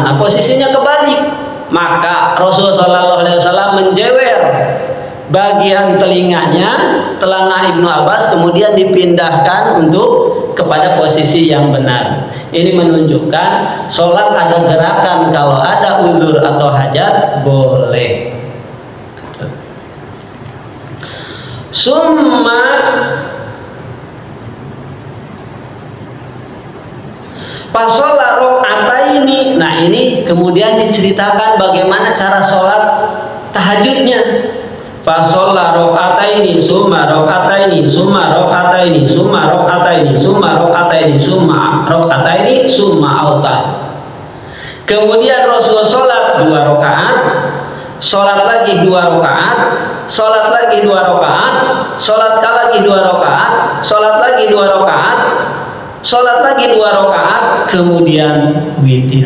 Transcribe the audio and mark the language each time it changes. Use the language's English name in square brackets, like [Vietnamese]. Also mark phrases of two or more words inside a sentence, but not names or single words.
[Indonesian] Nah, posisinya kebalik, maka Rasulullah SAW menjewer bagian telinganya, telinga Ibnu Abbas, kemudian dipindahkan untuk kepada posisi yang benar. Ini menunjukkan sholat ada gerakan, kalau ada uzur atau hajat boleh. [Arabic] ثم فصلى ركعتين. [Indonesian] Nah, ini kemudian diceritakan bagaimana cara sholat tahajudnya. [Arabic] فصلى ركعتين، ثم ركعتين، ثم ركعتين، ثم ركعتين، ثم ركعتين، ثم ركعتين، ثم أوتر. [Indonesian] Kemudian Rasul sholat 2 rakaat, sholat lagi 2 rakaat, sholat lagi 2 rakaat, sholat lagi 2 rakaat, sholat lagi 2 rakaat, sholat lagi 2 rakaat, kemudian witir.